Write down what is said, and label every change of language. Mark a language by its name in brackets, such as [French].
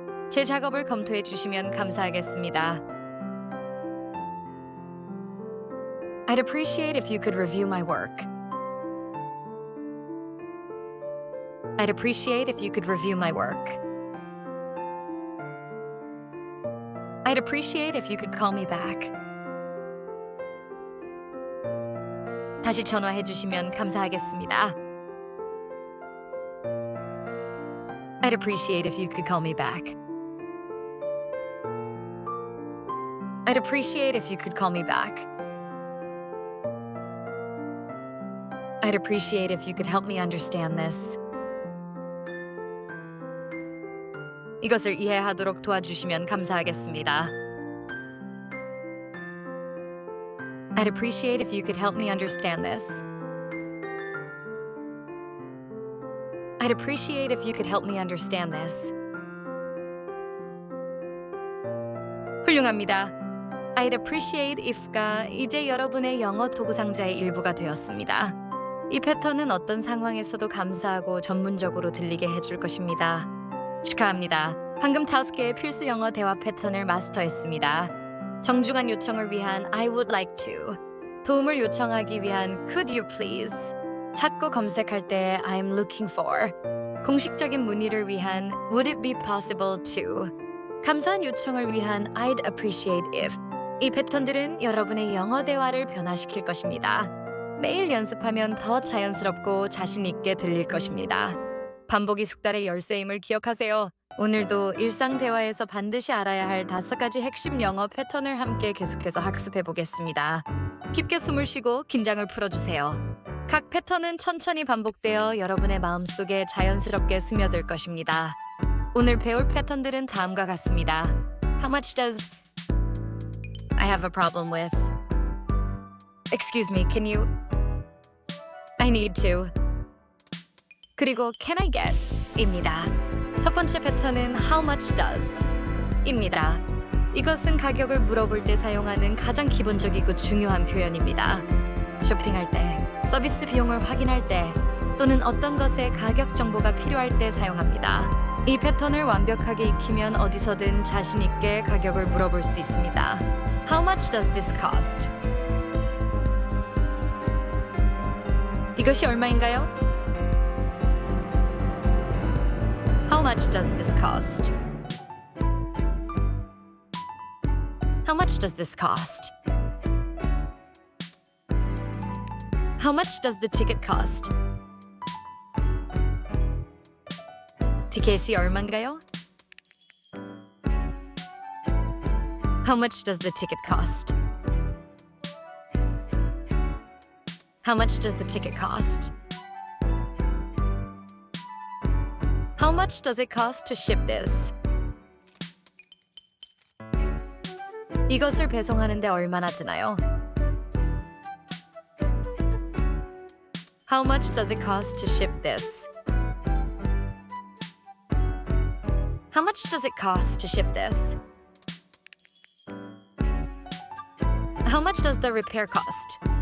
[Korean] 제 작업을 검토해 주시면 감사하겠습니다. [English] I'd appreciate if you could review my work. I'd appreciate if you could review my work. I'd appreciate if you could call me back. [Korean] 다시 전화해 주시면 감사하겠습니다. [English] I'd appreciate if you could call me back. I'd appreciate if you could call me back. I'd appreciate if you could help me understand this. [Korean] 이것을 이해하도록 도와주시면 감사하겠습니다. [English] I'd appreciate if you could help me understand this. I'd appreciate if you could help me understand this. [Korean] 훌륭합니다. [English] I'd appreciate if [Korean] 가 이제 여러분의 영어 도구 상자의 일부가 되었습니다. 이 패턴은 어떤 상황에서도 감사하고 전문적으로 들리게 해줄 것입니다. 축하합니다. 방금 5개의 필수 영어 대화 패턴을 마스터했습니다. 정중한 요청을 위한 [English] I would like to, [Korean] 도움을 요청하기 위한 [English] could you please, [Korean] 찾고 검색할 때 [English] I'm looking for, [Korean] 공식적인 문의를 위한 [English] would it be possible to, [Korean] 감사한 요청을 위한 [English] I'd appreciate if. [Korean] 이 패턴들은 여러분의 영어 대화를 변화시킬 것입니다. 매일 연습하면 더 자연스럽고 자신 있게 들릴 것입니다. 반복이 숙달의 열쇠임을 기억하세요. 오늘도 일상 대화에서 반드시 알아야 할 5가지 핵심 영어 패턴을 함께 계속해서 학습해 보겠습니다. 깊게 숨을 쉬고 긴장을 풀어주세요. 각 패턴은 천천히 반복되어 여러분의 마음속에 자연스럽게 스며들 것입니다. 오늘 배울 패턴들은 다음과 같습니다. [English] How much does I have a problem with? Excuse me, can you? I need to. [Korean] 그리고 [English] can I get? [Korean] 입니다. 첫 번째 패턴은 [English] how much does? [Korean] 입니다. 이것은 가격을 물어볼 때 사용하는 가장 기본적이고 중요한 표현입니다. 쇼핑할 때, 서비스 비용을 확인할 때, 또는 어떤 것의 가격 정보가 필요할 때 사용합니다. 이 패턴을 완벽하게 익히면 어디서든 자신 있게 가격을 물어볼 수 있습니다. [English] How much does this cost? [Korean] 이것이 얼마인가요? [English] How much does this cost? How much does this cost? How much does the ticket cost? [Korean] 티켓이 얼마인가요? [English] How much does the ticket cost? How much does the ticket cost? How much does it cost to ship this? [Korean] 이것을 배송하는데 얼마나 드나요? [English] How much does it cost to ship this? How much does it cost to ship this? How much does the repair cost?